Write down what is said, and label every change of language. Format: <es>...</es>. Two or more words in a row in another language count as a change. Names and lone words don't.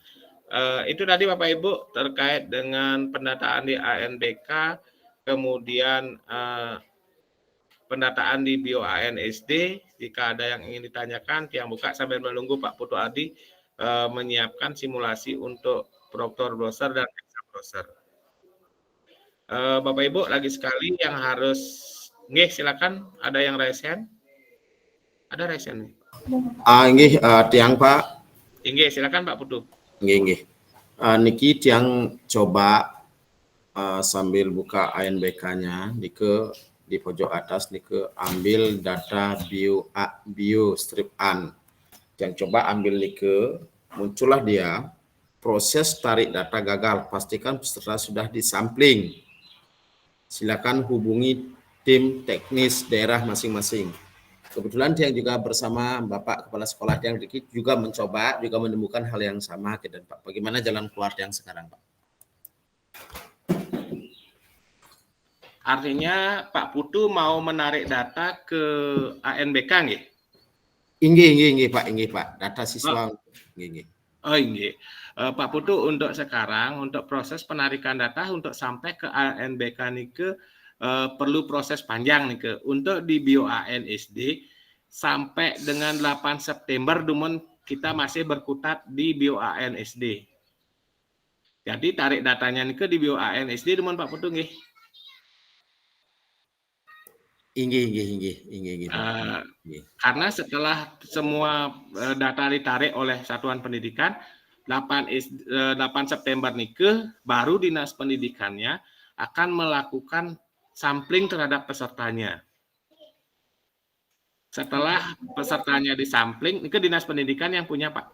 <id>Itu tadi Bapak Ibu terkait dengan pendataan di ANBK, kemudian pendataan di BOAN SD. Jika ada yang ingin ditanyakan, yang buka sambil menunggu Pak Putu Adi menyiapkan simulasi untuk Proctor Browser dan Exam Browser. Bapak Ibu lagi sekali yang harus, nggih silakan, ada yang</id> <en>raise hand?</en> <id>Ada</id> <en>raise hand</en> <id>nih?</id> <ban>Nggih, tiang Pak.</ban> <id>Nggih, silakan Pak Putu.</id> <ban>Nggih.</ban> <id>Niki tiang coba sambil buka ANBK-nya di pojok atas niki ambil data bio strip an. Yang coba ambil niki muncullah dia proses tarik data gagal. Pastikan peserta sudah disampling. Silakan hubungi tim teknis daerah masing-masing. Kebetulan Tiang juga bersama Bapak Kepala Sekolah Tiang Dikit juga mencoba, juga menemukan hal yang sama. Dan Pak, bagaimana jalan keluar Tiang sekarang, Pak? Artinya Pak Putu mau menarik data ke ANBK nggih?</id> <ban>Inggih Pak.</ban> <id>Data siswa.</id> <ban>Inggih. Oh inggih.</ban> <id>Pak Putu untuk sekarang untuk proses penarikan data untuk sampai ke ANBK nike perlu proses panjang nike. Untuk di BOAN SD sampai dengan 8 September dumun kita masih berkutat di BOAN SD. Jadi tarik datanya nike di BOAN SD dumun Pak Putu nggih.</id> <ban>Inggih.</ban> <id>Karena setelah semua data ditarik oleh satuan pendidikan 8 September nike baru dinas pendidikannya akan melakukan sampling terhadap pesertanya. Setelah pesertanya disampling, nike dinas pendidikan yang punya Pak.</id>